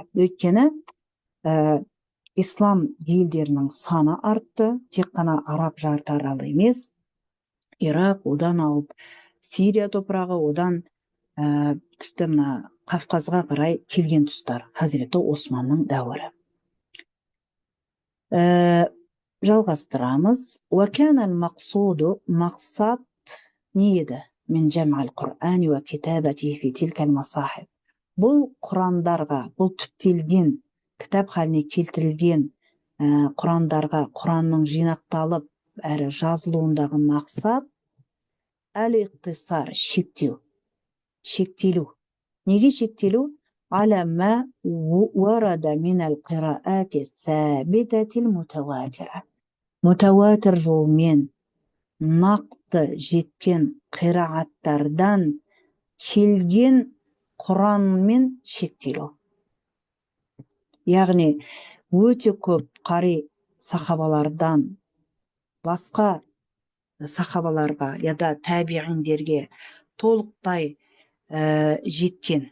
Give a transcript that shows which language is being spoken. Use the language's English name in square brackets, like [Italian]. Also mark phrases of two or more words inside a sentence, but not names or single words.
[Kazakh] Өйткені ислам елдерінің саны артты, тек қана араб жартаралы емес, Ирак, одан алып Сирия топырағы, одан тіпті Кавказга карай келген тұстар Хазіреті Османның дәуірі. Жалғастырамыз. [Arabic] وكان المقصود مقصد [Kazakh] не еді [Arabic] من جمع القرآن وكتابته في تلك المصاحف. [Kazakh] Бұл құрандарға, бұл түптелген кітап халіне келтірілген құрандарға, Құранның жинақталып әрі жазылуындағы мақсат әл-иқтисар, шектелу. Неге шектелу? [Arabic] على ما ورد من القراءات الثابتة المتواترة. [Kazakh] Мутаватир жолмен нақты жеткен қирааттардан келген Құранмен шектелу. Яғни өте көп қари сахабалардан басқа сахабаларға яда табиғиндерге толықтай жеткен.